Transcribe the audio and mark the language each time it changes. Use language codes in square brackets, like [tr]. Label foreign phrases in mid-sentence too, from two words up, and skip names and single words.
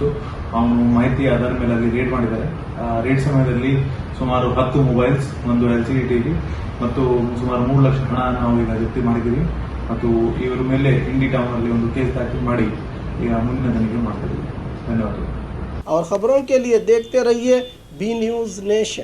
[kn] ಅವನು ಮಾಹಿತಿ ಆಧಾರ ಮೇಲೆ ಅಲ್ಲಿ ರೇಡ್ ಮಾಡಿದ್ದಾರೆ। ರೇಡ್ ಸಮಯದಲ್ಲಿ ಸುಮಾರು 10 ಮೊಬೈಲ್ಸ್, 1 LCD ಟಿವಿ ಮತ್ತು ಸುಮಾರು 3 ಲಕ್ಷ ಹಣ ನಾವು ಈಗ ಜಪ್ತಿ ಮಾಡಿದ್ದೀವಿ ಮತ್ತು ಇವರ ಮೇಲೆ ಇಂಡಿ ಟೌನ್ ಅಲ್ಲಿ ಒಂದು ಕೇಸ್ ದಾಖಲು ಮಾಡಿ ಈಗ ಮುಂದಿನ ತನಿಖೆ ಮಾಡ್ತಾ ಇದ್ದೀವಿ। ಧನ್ಯವಾದಗಳು। [hi] और खबरों के लिए देखते रहिए बी न्यूज नेशन।